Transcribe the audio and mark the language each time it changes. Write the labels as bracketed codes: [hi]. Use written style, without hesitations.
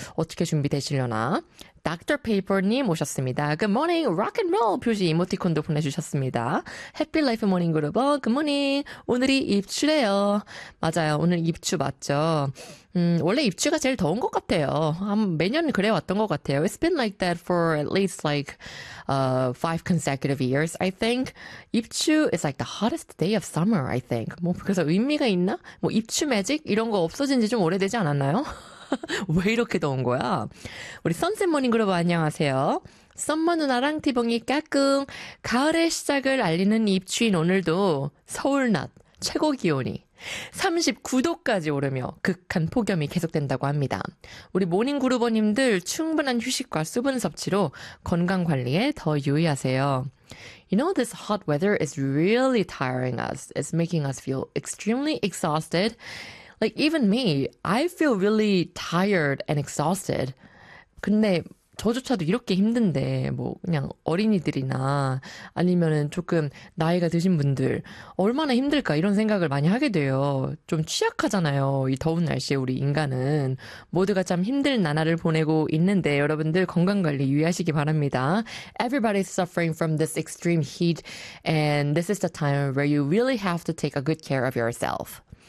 [ko] 어떻게 준비되시려나? Dr. Paper님 오셨습니다. [en] Good morning. Rock and roll [ko] 표시 이모티콘도 보내주셨습니다. [en] Happy Life Morning Groover, Good morning. [ko] 오늘이 입추래요. 맞아요. 오늘 입추 맞죠? 원래 입추가 제일 더운 것 같아요. 매년 그래 왔던 것 같아요. [en] It's been like that for at least like 5 consecutive years, I think. 입추 is like the hottest day of summer, I think. [ko] 뭐 그래서 의미가 있나? 뭐 입추 매직 이런 거 없어진 지좀 오래되지 않았나요? 왜 이렇게 더운 거야? 우리 선셋 모닝 그룹 안녕하세요. 썸머 누나랑 티봉이 까꿍. 가을의 시작을 알리는 입추인 오늘도 서울 낮 최고 기온이 39도까지 오르며 극한 폭염이 계속된다고 합니다. 우리 모닝 그루버님들 충분한 휴식과 수분 섭취로 건강 관리에 더 유의하세요. [en] You know, this hot weather is really tiring us. It's making us feel extremely exhausted. Like, even me, I feel really tired and exhausted. [ko] 근데 저조차도 이렇게 힘든데, 뭐, 그냥 어린이들이나 아니면은 조금 나이가 드신 분들, 얼마나 힘들까 이런 생각을 많이 하게 돼요. 좀 취약하잖아요. 이 더운 날씨에 우리 인간은. 모두가 참 힘든 나날을 보내고 있는데, 여러분들 건강 관리 유의하시기 바랍니다. [en] Everybody's suffering from this extreme heat, and this is the time where you really have to take a good care of yourself.